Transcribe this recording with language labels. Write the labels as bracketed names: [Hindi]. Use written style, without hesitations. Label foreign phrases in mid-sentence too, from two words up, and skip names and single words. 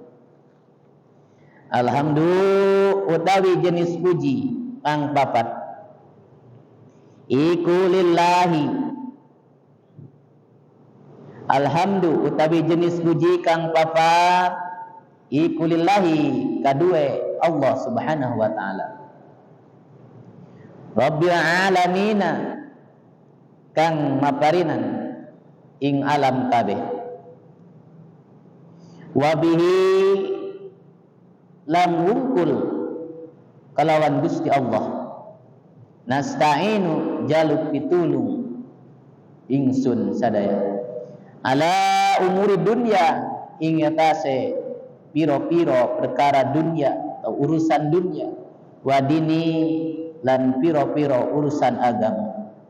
[Javanese] Alhamdu utawi jenis puji kang papat iku lillahi. Alhamdu utawi jenis puji kang papat iku lillahi kadue Allah [Arabic] سبحانه وتعالى, رب العالمين [Javanese] kang maparinan ing alam kabeh, wabihi lam wungkul kalawan Gusti Allah nasta'inu jaluk pitulung ingsun sadaya [Arabic] على أمور الدنيا [Javanese] ing atase piro-piro perkara dunya atau urusan dunya, wadini lan piro-piro urusan agama,